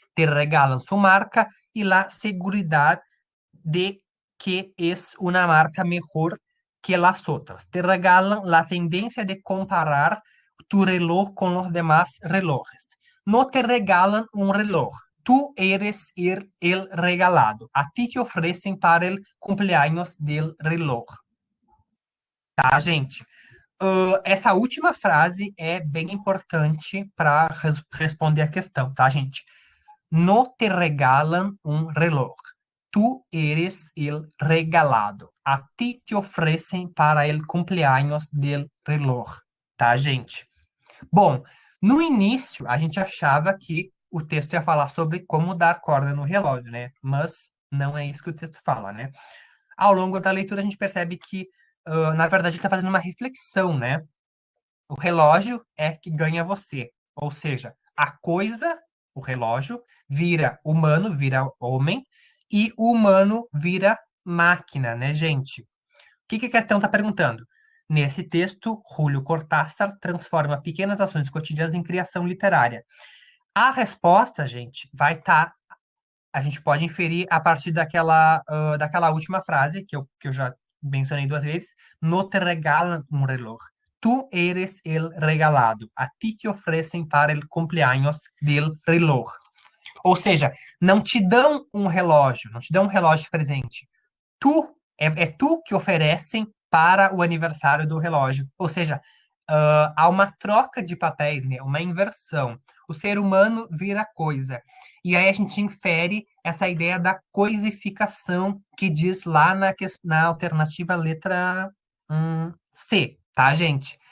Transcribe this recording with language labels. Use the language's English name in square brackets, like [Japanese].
[Spanish] Te regalan su marca y la seguridad de que es una marca mejor que las otras. Te regalan la tendencia de comparar tu reloj con los demás relojes. No te regalan un reloj. Tú eres el regalado. A ti te ofrecem para el cumpleaños del reloj. [Portuguese] Tá, gente? Essa última frase é bem importante para responder a questão, tá, gente? [Spanish] No te regalan un reloj. Tú eres el regalado. A ti te oferecem para el cumpleaños del reloj. [Portuguese] Tá, gente? Bom, no início a gente achava que o texto ia falar sobre como dar corda no relógio, né? Mas não é isso que o texto fala, né? Ao longo da leitura a gente percebe que, na verdade, ele está fazendo uma reflexão, né? O relógio é que ganha você. Ou seja, a coisa, o relógio, vira humano, vira homem, e o humano vira máquina, né, gente? O que que a questão está perguntando? Nesse texto, Julio Cortázar transforma pequenas ações cotidianas em criação literária. A resposta, gente, vai estar. A gente pode inferir a partir daquela última frase que eu já mencionei duas vezes. [Spanish] No te regalan un reloj. Tú eres el regalado. A ti te oferecem para el cumpleaños del reloj. [Portuguese] Ou seja, não te dão um relógio, não te dão um relógio de presente. É tu que oferecem para o aniversário do relógio. Ou seja, há uma troca de papéis, né? Uma inversão. O ser humano vira coisa. E aí a gente infere essa ideia da coisificação que diz lá na alternativa letra C, tá, gente?